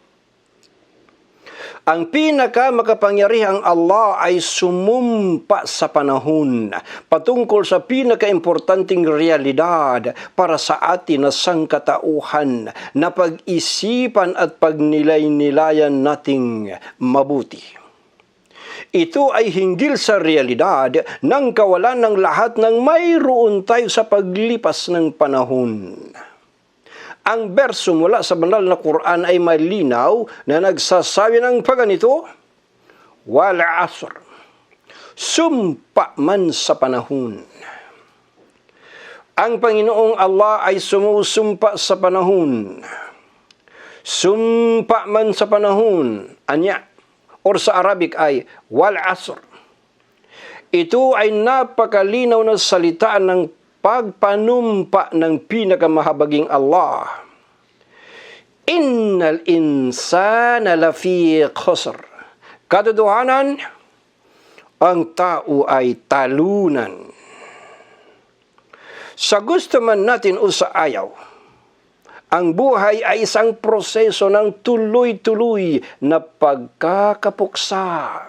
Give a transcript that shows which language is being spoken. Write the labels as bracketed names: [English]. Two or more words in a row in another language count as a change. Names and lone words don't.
[Filipino] Ang pinakamakapangyarihang Allah ay sumumpa sa panahon patungkol sa pinakaimportanteng realidad para sa atin na sangkatauhan na pag-isipan at pagnilay-nilayan nating mabuti. Ito ay hinggil sa realidad ng kawalan ng lahat ng mayroon tayo sa paglipas ng panahon. Ang berso mula sa banal na Quran ay malinaw na nagsasabi ng pagganito, [Arabic] والعصر, [Filipino] sumpa man sa panahon. Ang Panginoong Allah ay sumusumpa sa panahon. Sumpa man sa panahon, anya, or sa Arabic ay [Arabic] والعصر. [Filipino] Ito ay napakalinaw na salitaan ng pagpanumpa ng pinakamahabaging Allah. [Arabic] إن الإنسان لفي خسر. [Filipino] Katotohanan, ang tao ay talunan. Sa gusto man natin o sa ayaw, ang buhay ay isang proseso ng tuloy-tuloy na pagkakapuksa.